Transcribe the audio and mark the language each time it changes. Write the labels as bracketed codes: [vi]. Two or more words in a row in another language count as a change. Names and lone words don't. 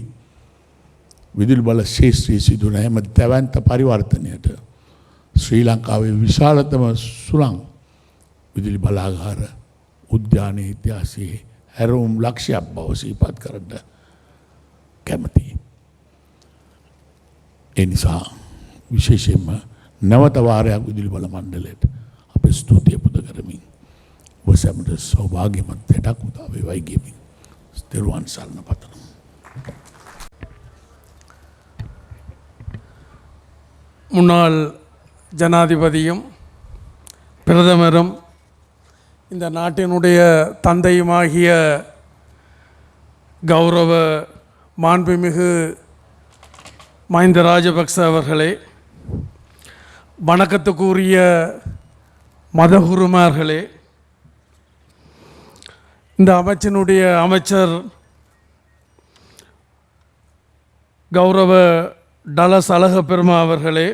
[si] විදුලි බල ශේෂ්ත්‍රයේ සිදුවන හැම දැවැන්ත පරිවර්තනයට ශ්‍රී ලංකාවේ විශාලතම සුළං විදුලි බලාගාර උද්‍යානයේ ඉතිහාසයේ හැරවුම් ලක්ෂයක් බව සිහිපත් කරන්න කැමතියි. ඒ නිසා විශේෂයෙන්ම නැවත වාරයක් විදුලි බල මණ්ඩලයට අපේ ස්තුතිය පුද කරමින් ඔබ සැමට සෞභාග්‍යමත් දෙයක් උදා වේවායි කියමින් ස්තරුවන් සරණ පතනවා. [ta] முன்னாள் ஜனாதிபதியும் பிரதமரும் இந்த நாட்டினுடைய தந்தையுமாகிய கௌரவ மாண்புமிகு மஹிந்த ராஜபக்ச அவர்களே, வணக்கத்துக்குரிய மதகுருமார்களே, இந்த அமைச்சினுடைய அமைச்சர் கௌரவ டலஸ் அழகப்பெருமா அவர்களே,